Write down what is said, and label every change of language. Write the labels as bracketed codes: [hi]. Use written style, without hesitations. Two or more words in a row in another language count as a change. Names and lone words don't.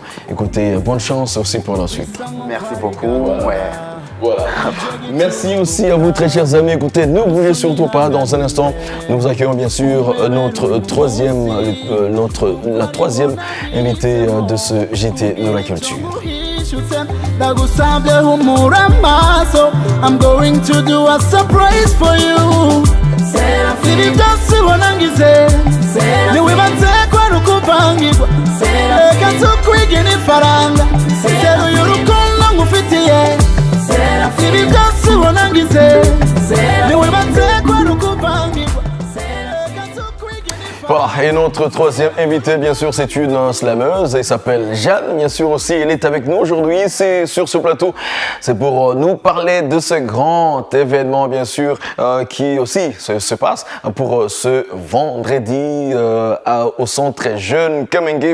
[fr] Écoutez, bonne chance aussi pour la suite. Merci beaucoup. Voilà. Merci aussi à vous, très chers amis. Écoutez, ne bougez surtout pas. Dans un instant, nous accueillons bien sûr la troisième invitée de ce JT de la culture. [rw] nshutse ndagusabye humura amaso [en] I'm going to do a surprise for you [rw] ibi byose ubona ngize ntiwibanze ko ari ukuvangirwa reka tukwigire ifaranga teruye urukundo ngufitiye ibi byose ubona ngize ntiwibanze ko ari ukuvangirwa. [fr] Et notre troisième invitée, bien sûr, c'est une slameuse. Elle s'appelle Jeanne, bien sûr aussi. Elle est avec nous aujourd'hui. C'est sur ce plateau. C'est pour nous parler de ce grand événement, bien sûr, qui aussi se passe pour ce vendredi au centre jeune Kamenge.